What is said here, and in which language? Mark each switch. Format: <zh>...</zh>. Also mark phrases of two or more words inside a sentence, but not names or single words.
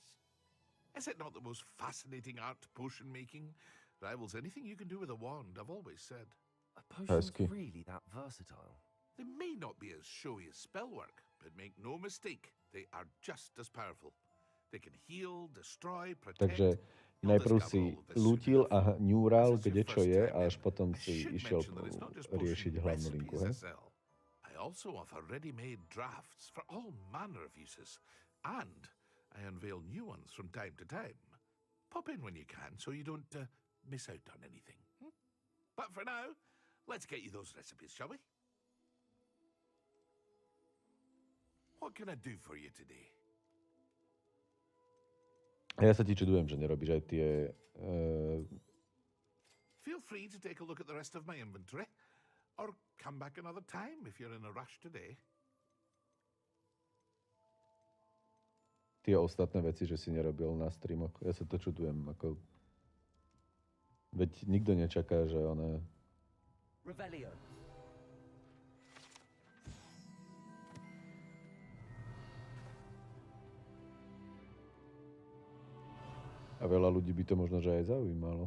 <en>Is it not the most fascinating art, potion making? Rivals anything you can do with a wand, I've always said. Are potions really that versatile? They may not be as showy as spellwork, but make no mistake, they are just as powerful. They can heal, destroy, protect.</en> <sk>Takže najprv si lútil a ňúral, kde čo je, a až potom si išiel riešiť hlavnú linku.</sk> <en>I also offer ready-made drafts for all manner of uses, and I unveil new ones from time to time. Pop in when you can, so you don't miss out on anything. But for now, let's get you those recipes, shall we? What can I do for you today?</en> <sk>Ja sa ti čudujem, že nerobíš aj tie...</sk> <en>Feel free to take a look at the rest of my inventory, or come back another time if you're in a rush today.</en> <sk>Tie ostatné veci, že si nerobil na streamoch. Ja sa to čudujem, ako... Veď nikto nečaká, že ona... Revelio. A veľa ľudí by to možno, že aj zaujímalo.</sk>